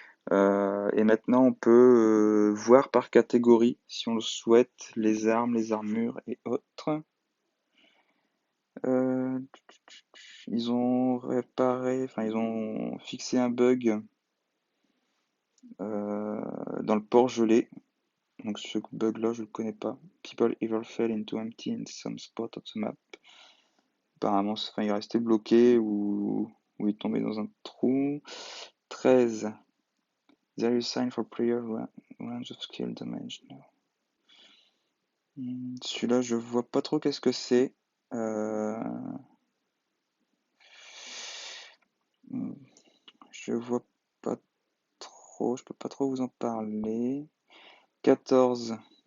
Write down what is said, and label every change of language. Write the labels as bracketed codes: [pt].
[fr] Et maintenant, on peut voir par catégorie, si on le souhaite, les armes, les armures et autres. Euh, Ils ont ils ont fixé un bug dans le port gelé. Donc ce bug-là, je le connais pas. [en] People either fell into empty in some spot of the map. [fr] Apparemment, il est resté bloqué ou il est tombé dans un trou. 13. [en] There is sign for player range of skill damage. No. [fr] Celui-là, je vois pas trop qu'est-ce que c'est. Euh, hmm, je vois pas trop, je peux pas trop vous en parler. 14.